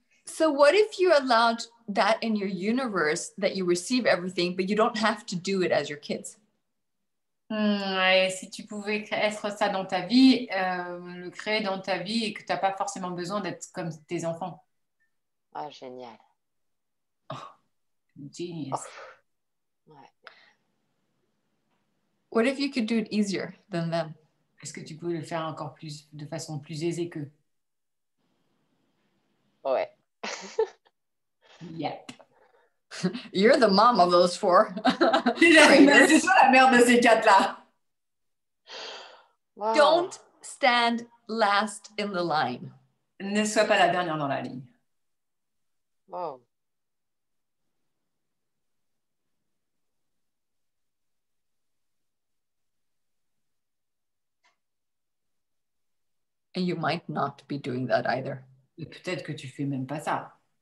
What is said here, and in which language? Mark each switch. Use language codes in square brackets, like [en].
[en] So what if you allowed that in your universe, that you receive everything, but you don't have to do it as your kids? [fr] Et si tu pouvais être ça dans ta vie, le créer dans ta vie et que tu n'as pas forcément besoin d'être comme tes enfants. Oh, génial. [en] Genius. [fr] Oh. Ouais. [en] What if you could do it easier than them? [fr] Est-ce que tu peux le faire encore plus, de façon plus aisée qu'eux? Ouais. [en] Yep. You're the mom of those four. [fr] C'est toi la mère de ces quatre-là. [en] Wow. Don't stand last in the line. [fr] Ne sois pas la dernière dans la ligne. [en] Wow. And you might not be doing that either. [fr] Et peut-être que tu fais même pas ça.